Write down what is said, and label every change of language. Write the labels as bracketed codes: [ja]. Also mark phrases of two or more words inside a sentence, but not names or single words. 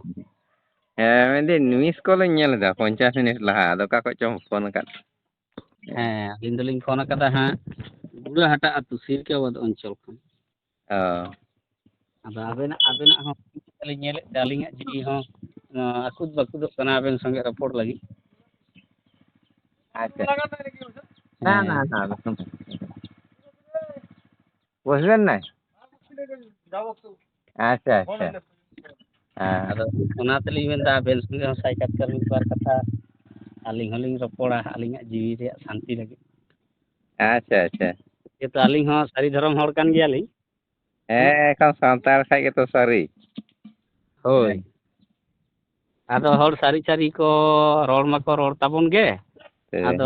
[sat] ᱦᱮᱸ ᱢᱮᱱᱫᱟᱹᱧ ᱢᱤᱥ ᱠᱚᱞᱤᱧ ᱧᱮᱞ ᱮᱫᱟ 50 ᱢᱤᱱᱤᱴ ᱞᱟᱦᱟ ᱟᱫᱚ ᱚᱠᱟ ᱠᱷᱚᱡ ᱪᱚᱢ ᱯᱷᱳᱱ ᱟᱠᱟᱫ ᱦᱮᱸ ᱟᱹᱞᱤᱧ ᱫᱚᱞᱤᱧ ᱯᱷᱳᱱ ᱟᱠᱟᱫᱟ ᱦᱟᱸᱜ ᱵᱩᱲᱟᱹᱦᱟᱴᱟ ᱟᱹᱛᱩ ᱥᱤᱨᱠᱟᱹᱵᱟᱫ ᱚᱧᱪᱚᱞ ᱠᱷᱚᱱ ᱚ ᱟᱫᱚ ᱟᱵᱮᱱᱟᱜ ᱦᱚᱸ ᱞᱤᱧ ᱧᱮᱞᱮᱫ ᱛᱮ ᱟᱹᱞᱤᱧᱟᱜ ᱡᱤᱣᱤ ᱦᱚᱸ ᱟᱹᱠᱩᱛ ᱵᱟᱹᱠᱩᱫᱚᱜ ᱠᱟᱱᱟ ᱟᱵᱮᱱ ᱥᱚᱸᱜᱮ ᱨᱚᱯᱚᱲ ᱞᱟᱹᱜᱤᱫ [bn] আচ্ছা না না [sat] ᱦᱮᱸ [bn] না বসবেন না আচ্ছা আচ্ছা হ্যাঁ [sat] ᱟᱫᱚ ᱚᱱᱟ ᱛᱮᱞᱤᱧ ᱢᱮᱱᱫᱟ ᱟᱵᱮᱱ ᱥᱚᱸᱜᱮ ᱦᱚᱸ ᱥᱟᱭᱠᱟᱛᱠᱟᱨ ᱢᱤᱫ ᱵᱟᱨ ᱠᱟᱛᱷᱟ ᱟᱹᱞᱤᱧ ᱦᱚᱸᱞᱤᱧ ᱨᱚᱯᱚᱲᱟ ᱟᱹᱞᱤᱧᱟᱜ ᱡᱤᱣᱤ ᱨᱮᱭᱟᱜ ᱥᱟᱱᱛᱤ ᱞᱟᱹᱜᱤᱫ [bn] আচ্ছা আচ্ছা [sat] ᱡᱮᱦᱮᱛᱩ ᱟᱹᱞᱤᱧ ᱦᱚᱸ ᱥᱟᱹᱨᱤ ᱫᱷᱚᱨᱚᱢ ᱦᱚᱲ ᱠᱟᱱ ᱜᱮᱭᱟᱞᱤᱧ ᱦᱮᱸ ᱮᱠᱷᱚᱱ ᱥᱟᱱᱛᱟᱲ ᱠᱷᱟᱡ ᱜᱮᱛᱚ ᱥᱟᱹᱨᱤ ᱦᱳᱭ ᱟᱫᱚ ᱦᱚᱲ ᱥᱟᱹᱨᱤ ᱠᱚ ᱨᱚᱲ ᱢᱟᱠᱚ ᱨᱚᱲ ᱛᱟᱵᱚᱱ ᱜᱮ ᱟᱫᱚ